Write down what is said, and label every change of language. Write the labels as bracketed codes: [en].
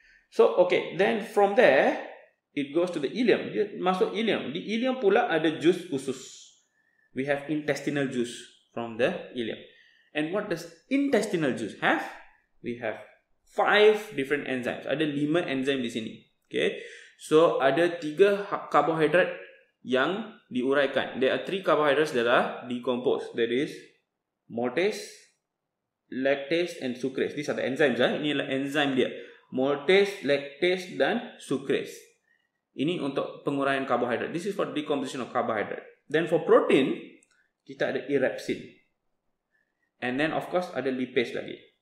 [en] So, okay, then from there it goes to the ileum. [ms] Dia masuk ileum. Di ileum pula ada jus usus. [en] We have intestinal juice from the ileum. And what does intestinal juice have? We have 5 different enzymes. [ms] Ada 5 enzim di sini. Okay. So ada 3 karbohidrat yang diuraikan. [en] There are 3 carbohydrates that are decomposed. That is maltase, lactase and sucrase. These are the enzymes. [ms] Ini adalah enzim dia. [en] Maltase, lactase dan sucrase. [ms] Ini untuk penguraian karbohidrat. [en] This is for decomposition of carbohydrate. [ms] Then for protein, kita ada erepsin. And then of course ada lipase lagi.